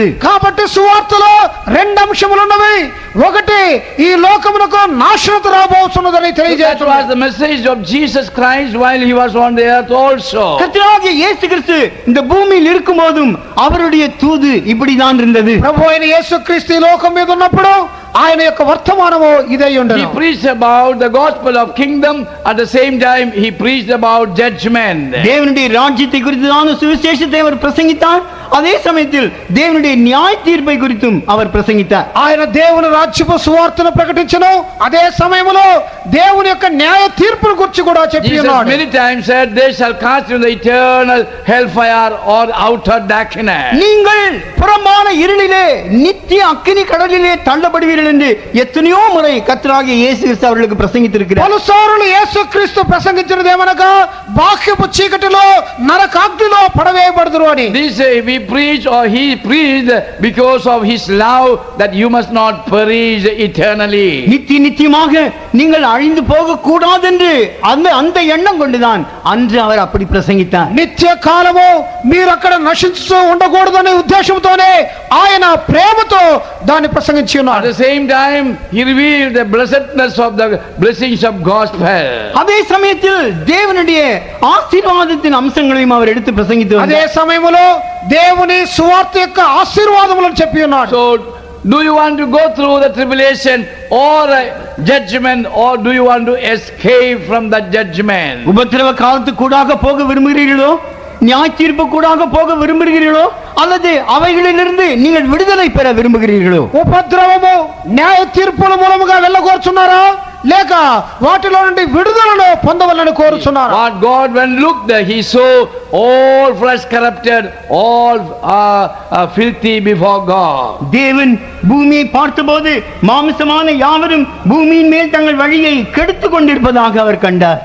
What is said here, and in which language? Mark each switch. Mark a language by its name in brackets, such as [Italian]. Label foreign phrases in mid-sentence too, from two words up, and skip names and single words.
[Telugu] కాబట్టి సువార్తలో రెండు అంశములు ఉన్నవి. ఒకటి ఈ లోకమునకు నాశనత రాబోతున్నదని [English] That [Telugu] తెలియజేస్తున్నారు. [English] was the message of Jesus Christ while he was on the earth also. [Tamil] கர்த்தராகிய இயேசு கிறிஸ்து இந்த பூமியில் இருக்கும்போதும் அவருடைய தூது இப்படிதான் இருந்தது. [Telugu] ప్రభు అయిన యేసుక్రీస్తు ఈ లోకం మీద ఉన్నప్పుడు ఆయన యొక్క వర్తమానము ఇదే [English] He [Telugu] ఉండెను. [English] preached about the gospel of kingdom, at the same time he preached about judgment. [Tamil] தேவனுடைய ராஜ்யத்தை குறித்துதான சுவிசேஷத்தை அவர் பிரசங்கித்தார். அதே சமயத்தில் தேவனுடைய நியாய தீர்ப்பை குறித்தும் அவர் பிரசங்கித்தார். [Telugu] ఆయన దేవుని రాజ్యపు సువార్తను ప్రకటించెను. అదే సమయంలో దేవుని యొక్క న్యాయ తీర్పును గురించి కూడా చెప్పి [English] Jesus [Telugu] ఉన్నాడు. [English] many times said they shall cast into the eternal hellfire or outer darkness. [Tamil] நீங்கள் புறமான இருளிலே நித்திய அக்கினி கடலிலே தள்ளப்படுவீர்கள் என்று எத்தனையோ முறை கர்த்தராகிய இயேசு கிறிஸ்து அவர்களுக்கு பிரசங்கித்திருக்கிறார். [Telugu] పలుసార్లు యేసుక్రీస్తు ప్రసంగించినది ఏమనగా బాహ్యపు చీకటిలో నరకాగ్నిలో పడవేయబడుదురు అని. [English] This we preach or he preached because of his love that you must not perish eternally. [Tamil] நித்தியமாக நீங்கள் அழிந்து போக கூடாது என்று அந்த எண்ணம் கொண்டுதான் அன்று அவர் அப்படி பிரசங்கித்தார். [Telugu] నిత్య కాలము మీరు అక్కడ నశించుతూ ఉండకూడదనే ఉద్దేశంతోనే ఆయన ప్రేమతో దాన్ని ప్రసంగించి [English] At [Telugu] ఉన్నారు. [English] the same time he revealed the blessedness of the blessings of gospel. [Tamil] அதே சமயத்தில் தேவனுடைய ஆசீர்வாதத்தின் அம்சங்களையும் அவர் எடுத்து பிரசங்கித்து [Telugu] అదే [Tamil] வந்தார். [Telugu] సమయంలో దేవుని సువార్త యొక్క ఆశీర్వాదములను చెప్పి ఉన్నాడు. [English] So do you want to go through the tribulation or judgment, or do you want to escape from the judgment? [Tamil] உபத்திரவ காலத்துக்கு கூடாக போக விரும்புகிறீர்களோ நியாய தீர்ப்பு கூடாக போக விரும்புகிறீர்களோ அல்லது அவைகளிலிருந்து நீங்கள் விடுதலை பெற விரும்புகிறீர்களோ? [Telugu] ఉపద్రవము న్యాయ తీర్పుల మూలముగా వెళ్ళగోరుచున్నారా లేక వాటిలో నుండి విడుదలను పొందవాలని కోరుచున్నారా? [English] What God when looked he saw all flesh corrupted, all filthy before God. [Tamil] தேவன் பூமியை பார்த்தபோது மாம்சமான யாவரும் பூமியின் மேல் தங்கள் வழியை கெடுத்துக் கொண்டிருப்பதாக அவர் கண்டார்.